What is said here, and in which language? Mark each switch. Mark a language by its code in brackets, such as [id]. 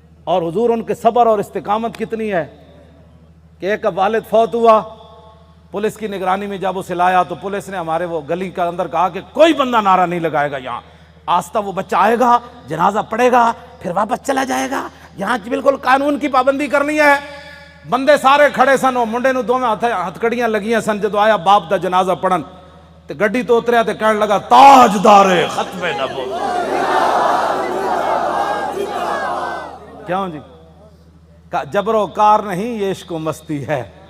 [ur] اور حضور ان کے صبر اور استقامت کتنی ہے کہ ایک والد فوت ہوا پولیس کی نگرانی میں جب اسے لایا تو پولیس نے ہمارے وہ گلی کا اندر کہا کہ کوئی بندہ نعرہ نہیں لگائے گا یہاں. آستہ وہ بچہ آئے گا جنازہ پڑے گا پھر واپس چلا جائے گا. یہاں بالکل قانون کی پابندی کرنی ہے. [pa] بندے سارے کھڑے سن وہ منڈے نو 2 ہتھکڑیاں لگیاں سن. جدو آیا باپ دا جنازہ پڑھن تے گڈی تو اتریا تے کہنے لگا تاجدار ختم نبوت. [ur] کیوں جی جبر و کار نہیں یہ عشق و مستی ہے.